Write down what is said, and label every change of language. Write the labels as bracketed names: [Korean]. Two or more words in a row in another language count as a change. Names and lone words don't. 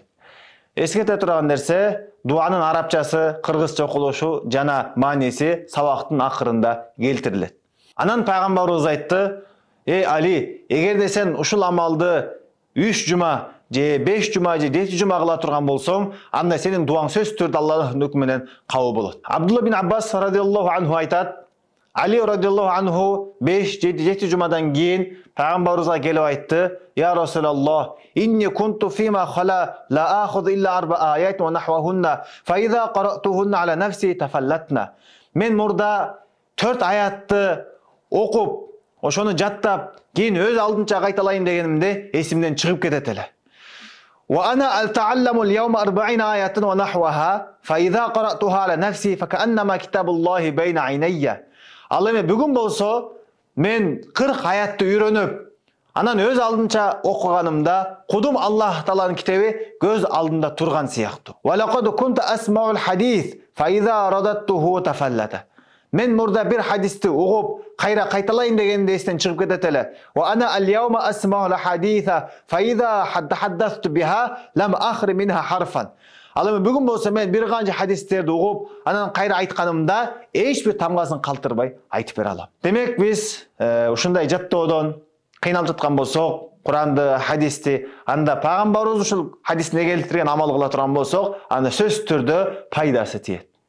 [Kyrgyz] Эскерте турган нерсе, дуанын арабчасы, кыргызча окулушу жана мааниси сабактын акырында келтирилет. Анан пайгамбарыбыз айтты: "Эй Али, эгерде сен ушул амалды 3 жума же 5 жума же 7 жума кыла турган болсоң, анда сенин дуаң сөзсүз түрдө Аллахтын өкмү менен кабыл болот." Абдулла бин Аббас [Arabic] رضي الله عنه [Kyrgyz] айтат: Али [Arabic] رضي الله عنه [Kyrgyz] 5-7 жумадан кийин пайгамбарыбызга келип айтты: [Arabic] "يا رسول الله إني كنت فيما خلا لا آخذ إلا 4 آيات ونحوهن فإذا قرأتهن على نفسي تفلتن." [Kyrgyz] Мен мурда 4 аятты окуп, ошону жаттап, кийин өз алдынча кайталайын дегенимде эсимден чыгып кетет эле. [Arabic] وأنا أتعلم اليوم 40 آية ونحوها فإذا قرأتها على نفسي فكأنما كتاب الله بين عيني. [Kyrgyz] Ал эми бүгүн болсо мен 40 аятты үйрөнүп, анан өз алдынча окуганымда кудум Аллах Тааланын китеби көз алдында турган сыяктуу. [Arabic] ولقد كنت أسمع الحديث فإذا رددته تفلت. [Kyrgyz] Мен мурда бир хадисти угуп, кайра кайталайын дегенде эстен чыгып кетет эле. [Arabic] وأنا اليوم أسمع الحديث فإذا حدثت بها لم أخرم منها حرفا. [Kyrgyz] Ал эми бүгүн болсо мен бир канча хадистерди угуп, анан кайра айтканымда эч бир тамгасын калтырбай айтып бере алам. Демек биз ушундай жаттоодон кыйналып жаткан болсок, Куранды, хадисти, анда пайгамбарыбыз ушул хадисине келтирген амал кыла турган болсок, анда сөзсүз түрдө пайдасы тиет.